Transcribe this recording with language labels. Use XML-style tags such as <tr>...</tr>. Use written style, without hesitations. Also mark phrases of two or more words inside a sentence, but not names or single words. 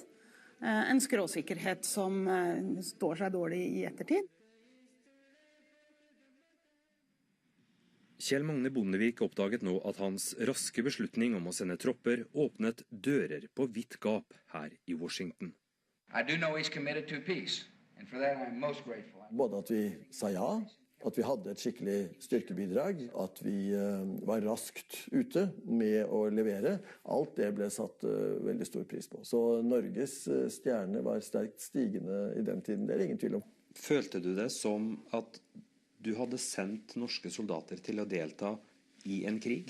<no>En skråsikkerhet som står seg dårlig i ettertid. Kjell Magne Bondevik oppdaget nå at hans raske beslutning om å sende tropper åpnet dører på vidt gap her i Washington.</no> <en>I do know he's committed to peace, and for that I'm most grateful.</en> <no>Både at vi sa ja, at vi hadde et skikkelig styrkebidrag, at vi var raskt ute med å levere. Alt det ble satt veldig stor pris på. Så Norges stjerne var sterkt stigende i den tiden, det er ingen tvil om. Følte du det som at du hadde sendt norske soldater til å delta i en krig?</no>